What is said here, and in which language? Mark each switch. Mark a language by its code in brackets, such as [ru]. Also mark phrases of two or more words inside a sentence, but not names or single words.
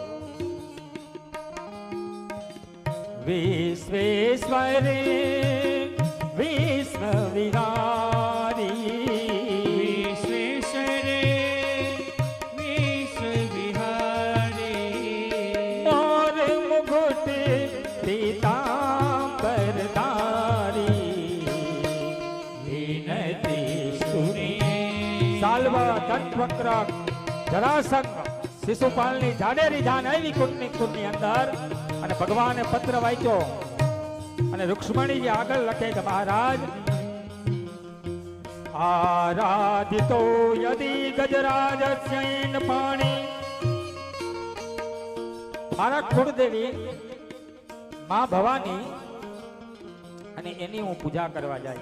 [gu] વિશ્વેશ્વરે વિશ્વ વિહારી, વિશ્વેશ્વરે વિશ્વ વિહારી, [hi] और मुकुट पीतांबर धारी, विनती सुनी. [gu] સાલવા દંતવક્ર જરાસંધ શિશુપાલની જાડેરી જાન આવી કુટની અંદર અને ભગવાને પત્ર વાંચ્યો અને રુક્ષ્મણીજી આગળ લખે કે મહારાજ [sa] आराधितो यदि गजराजस्यैन पाणी, [gu] મારા કુળદેવી માં ભવાની અને એની હું પૂજા કરવા જઈશ.